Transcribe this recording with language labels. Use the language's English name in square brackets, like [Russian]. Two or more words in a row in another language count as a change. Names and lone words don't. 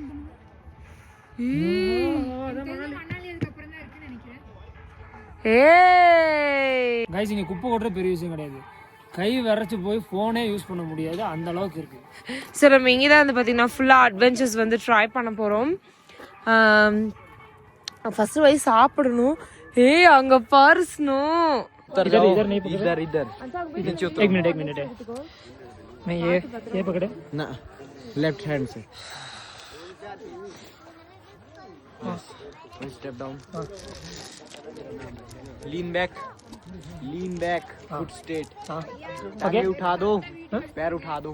[Tamil] கைஸ் இங்க குப்பை கொட்டுற பெரிய விஷயம் கிடையாது. கை விரைச்சு போய் ஃபோனே யூஸ் பண்ண முடியாது, அந்த அளவுக்கு இருக்கு. ஸோ நம்ம இங்கே தான் வந்து பார்த்தீங்கன்னா ஃபுல்லாக அட்வென்ச்சர்ஸ் வந்து ட்ரை பண்ண போகிறோம். ஃபர்ஸ்ட் போய் சாப்பிடணும். அங்கே பாரு ஸ்னோ. [Hindi] एक मिनट मैं ये पकड़े ना, [English] left hand [Hindi] से [English] step down, lean back, foot straight, [Hindi] आगे उठा दो, पैर उठा दो,